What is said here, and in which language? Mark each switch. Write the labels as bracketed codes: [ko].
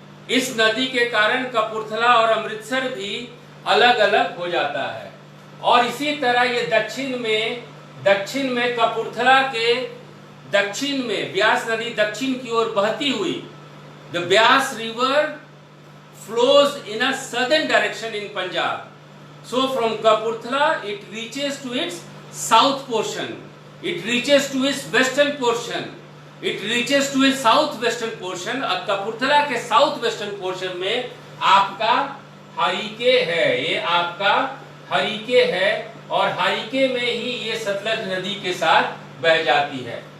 [hi] इस नदी के कारण कपूरथला और अमृतसर भी अलग अलग हो जाता है। और इसी तरह ये दक्षिण में कपूरथला के दक्षिण में ब्यास नदी दक्षिण की ओर बहती हुई, [en] The Beas river flows in a southern direction in Punjab. So from Kapurthala it reaches to its south portion, it reaches to its western portion, it reaches to its southwestern portion। [hi] और कपूरथला के साउथ वेस्टर्न पोर्शन में आपका हरिके है, ये आपका हरिके है, और हरिके में ही ये सतलज नदी के साथ बह जाती है।